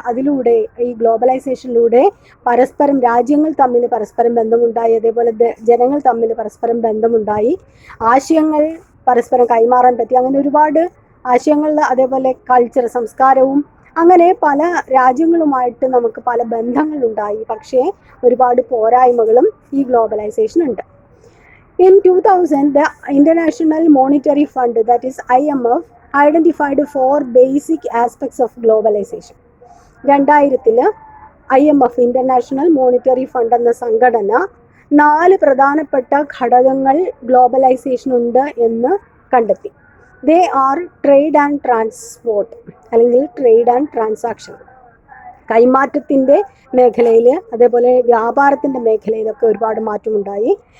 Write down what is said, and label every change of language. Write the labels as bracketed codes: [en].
[ml] അതിലൂടെ, ഈ ഗ്ലോബലൈസേഷനിലൂടെ പരസ്പരം രാജ്യങ്ങൾ തമ്മിൽ പരസ്പരം ബന്ധമുണ്ടായി, അതേപോലെ ജനങ്ങൾ തമ്മിൽ പരസ്പരം ബന്ധമുണ്ടായി, ആശയങ്ങൾ പരസ്പരം കൈമാറാൻ പറ്റി. അങ്ങനെ ഒരുപാട് ആശയങ്ങൾ, അതേപോലെ കൾച്ചർ, സംസ്കാരവും, അങ്ങനെ പല രാജ്യങ്ങളുമായിട്ട് നമുക്ക് പല ബന്ധങ്ങളുണ്ടായി. പക്ഷേ ഒരുപാട് പോരായ്മകളും ഈ ഗ്ലോബലൈസേഷൻ ഉണ്ട്. [en] In 2000, the International Monetary Fund, that is IMF, identified 4 basic aspects of globalization. [ml] 2000 IMF, international monetary fund എന്ന സംഘടന 4 പ്രധാനപ്പെട്ട ഘടകങ്ങൾ ഗ്ലോബലൈസേഷൻ ഉണ്ട് എന്ന് കണ്ടെത്തി. [en] they are trade and transport, [ml] അല്ലെങ്കിൽ ട്രേഡ് ആൻഡ് ട്രാൻസാക്ഷൻ, കൈമാറ്റത്തിൻ്റെ മേഖലയിൽ, അതേപോലെ വ്യാപാരത്തിൻ്റെ മേഖലയിലൊക്കെ ഒരുപാട് മാറ്റമുണ്ടായി.